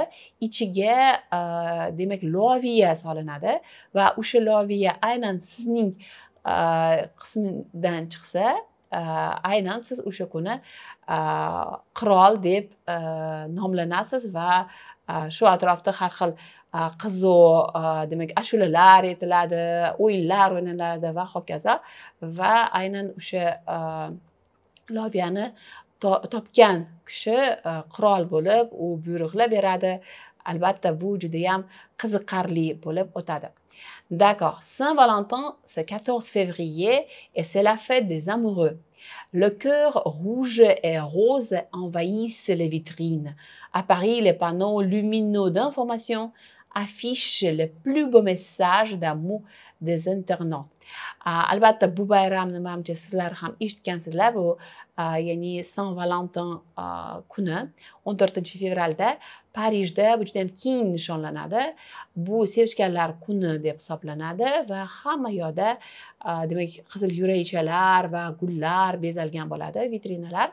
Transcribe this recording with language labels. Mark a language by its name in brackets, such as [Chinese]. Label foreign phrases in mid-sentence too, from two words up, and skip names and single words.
[Uzbek] Ichiga demak loviya solinadi va o'sha loviya aynan sizning qismingdan chiqsa, aynan siz o'sha kuni qirol deb nomlanasiz va shu atrofda har xil qizu demak ashulalar aytiladi, o'yinlar o'ynaladi va hokazo. Va aynan o'sha loviyani topgan kishi qirol bo'lib, u buyruqlar beradi. Albatta bu juda ham qiziqarli bo'lib o'tadi. [French] D'accord. Saint-Valentin, c'est 14 février et c'est la fête des amoureux. Le cœur rouge et rose envahissent les vitrines. À Paris, les panneaux lumineux d'information affichent les plus beaux messages d'amour des internautes. [Uzbek] Albatta bu bayramni menimcha sizlar ham eshitgansizlar. Bu ya'ni Saint Valentin kuni 14-fevralda Parijda bu juda ham keng nishonlanadi. Bu sevishganlar kuni deb hisoblanadi va hamma yoqda demak qizil yurakchalar va gullar bezalgan bo'ladi, vitrinalar.